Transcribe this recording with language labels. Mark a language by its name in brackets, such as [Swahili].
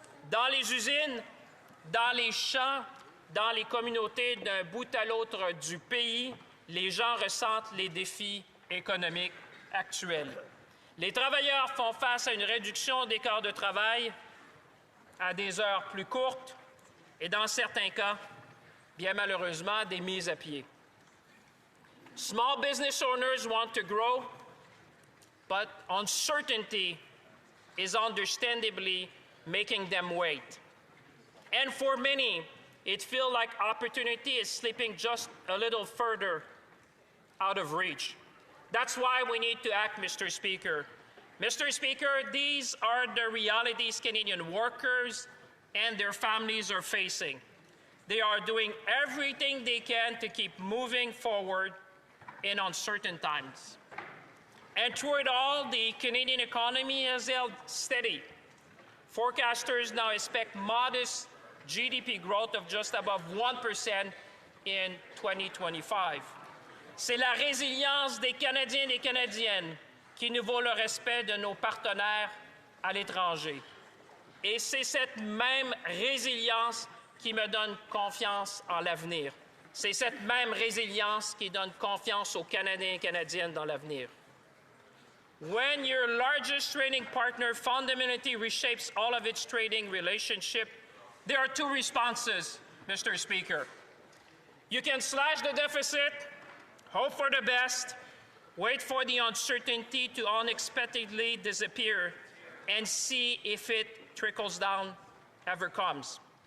[French] Dans les usines, dans les champs, dans les communautés d'un bout à l'autre du pays, les gens ressentent les défis économiques actuels. Les travailleurs font face à une réduction des quarts de travail, à des heures plus courtes et, dans certains cas, bien malheureusement, des mises à pied. [English] Small business owners want to grow, but uncertainty is understandably making them wait. And for many, it feels like opportunity is slipping just a little further out of reach. That's why we need to act, Mr. Speaker. Mr. Speaker, these are the realities Canadian workers and their families are facing. They are doing everything they can to keep moving forward in uncertain times. And through it all, the Canadian economy has held steady. Forecasters now expect modest GDP growth of just above 1% in 2025. [French] C'est la résilience des Canadiens et des Canadiennes qui nous vaut le respect de nos partenaires à l'étranger. Et c'est cette même résilience qui me donne confiance en l'avenir. C'est cette même résilience qui donne confiance aux Canadiens et Canadiennes dans l'avenir. [English] When your largest trading partner fundamentally reshapes all of its trading relationship, there are two responses, Mr. Speaker. You can slash the deficit, hope for the best, wait for the uncertainty to unexpectedly disappear, and see if it trickles down, ever comes.